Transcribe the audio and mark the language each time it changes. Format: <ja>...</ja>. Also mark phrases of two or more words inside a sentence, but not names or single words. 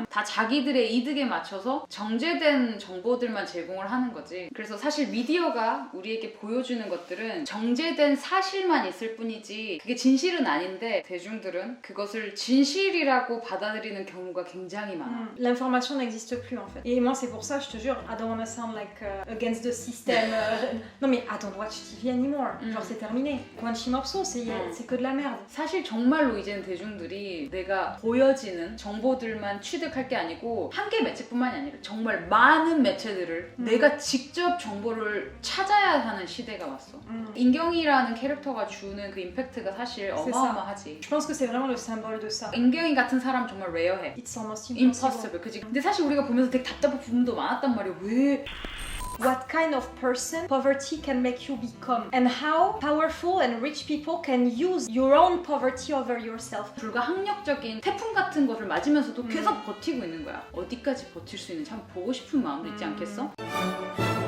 <ko>다 자기들의 이득에 맞춰서 정제된 정보들만 제공을 하는 거지. 그래서 사실 미디어가 우리에게 보여주는 것들은 정제된 사실만 있을 뿐이지 그게 진실은 아닌데 대중들은 그것을 진실이라고 받아들이는 경우가 굉장히 많아.</ko> <fr>L'information n'existe plus en fait. Et moi c'est pour ça, je te jure,</fr> <en>I don't wanna sound like against the system.</en> <fr>Non mais</fr> <en>I don't watch TV anymore.</en> <fr>Genre c'est terminé.</fr> <ko>관심 없어,</ko> <fr>c'est que de la merde.</fr> <ko>사실 정말로 이제는 대중들이 내가 보여지는 정보들만 취득할 게 아니고 한 개 매체뿐만이 아니라 정말 많은 매체들을 내가 직접 정보를 찾아야 하는 시대가 왔어. 인경이라는 캐릭터가 주는 그 임팩트가 사실 어마어마하지.</ko> <fr>Je pense que c'est vraiment le symbole de ça.</fr> <ko>인경이 같은 사람 정말 레어해.</ko> <en>It's almost impossible.</en> <ko>그치? 근데 사실 우리가 보면서 되게 답답한 부분도 많았단 말이야. 왜?</ko> <en>What kind of person poverty can make you become and how powerful and rich people can use your own poverty over yourself.</en> <ko>불가항력적인 태풍 같은 거를 맞으면서도 계속 버티고 있는 거야. 어디까지 버틸 수 있는지 한번 보고 싶은 마음도 있지 않겠어?</ko>